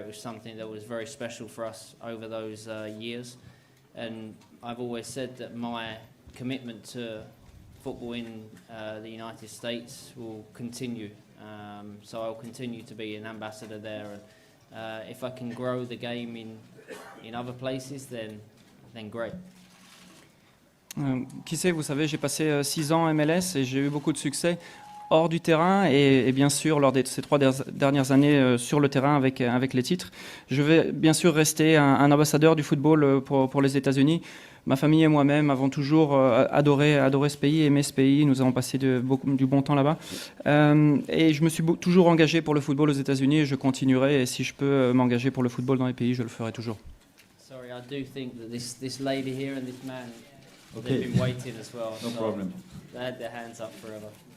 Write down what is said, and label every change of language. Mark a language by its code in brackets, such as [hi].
[en] It was something that was very special for us over those years, and I've always said that my commitment to football in the United States will continue, so I'll continue to be an ambassador there, and if I can grow the game in other places, then great. [fr] Qui sait, vous savez, j'ai passé 6 ans en MLS et j'ai eu beaucoup de succès hors du terrain et bien sûr lors de ces 3 dernières années sur le terrain avec les titres. Je vais bien sûr rester un ambassadeur du football pour les États-Unis. Ma famille et moi-même avons toujours adoré ce pays, aimé ce pays. Nous avons passé du bon temps là-bas. Et je me suis toujours engagé pour le football aux États-Unis et je continuerai. Et si je peux m'engager pour le football dans les pays, je le ferai toujours. [en] Sorry, I do think that this lady here and this man, Okay. they've been waiting as well. No problem. They had their hands up forever.